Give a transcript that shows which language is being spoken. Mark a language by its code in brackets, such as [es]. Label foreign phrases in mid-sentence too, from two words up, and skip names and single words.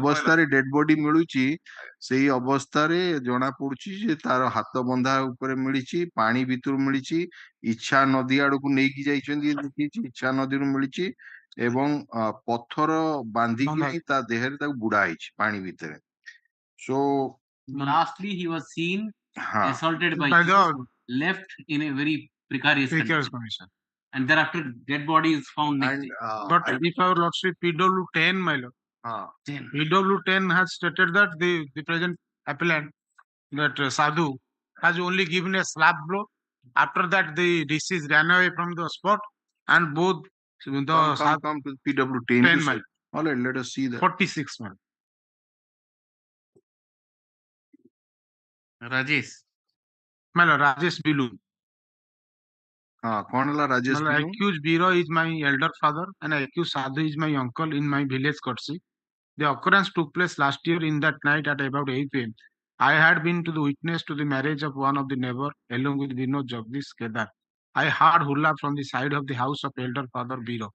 [or] ଅବସ୍ଥାରେ [en] dead body [or] ମିଳୁଛି ସେଇ ଅବସ୍ଥାରେ ଜଣା ପଡୁଛି ଯେ ତାର ହାତ ବନ୍ଧା ଉପରେ ମିଳିଛି, ପାଣି ଭିତରୁ ମିଳିଛି, ଇଚ୍ଛା ନଦୀ ଆଡକୁ ନେଇକି ଯାଇଛନ୍ତି ଦେଖିଛି, ଇଚ୍ଛା ନଦୀରୁ ମିଳିଛି ଏବଂ ପଥର ବାନ୍ଧିକିନି ତା ଦେହରେ ତାକୁ ବୁଡା ହେଇଛି ପାଣି ଭିତରେ। [en] So lastly he was seen [or] ହଁ [en] assaulted by By the left in a very precarious precarious condition, condition. and thereafter dead body is found next and day. But if our lordship PW10, my lord, PW10 has stated that the present appellant, that Sadhu, has only given a slap blow. After that, the deceased ran away from the spot, and both the come to PW10 10 to mile. all right, let us see that. 46 mile. Rajesh, My lord, Rajesh Bilu. [or] କଣ ହେଲା ରାଜେଶ [en] My lord, accused Biro is my elder father, and accused Sadhu is my uncle in my village courtesy. The occurrence took place last year in that night at about 8 p.m. I had been to the witness to the marriage of one of the neighbor along with Vinod Jagdish Kedar. I heard hurrah from the side of the house of elder father Biro.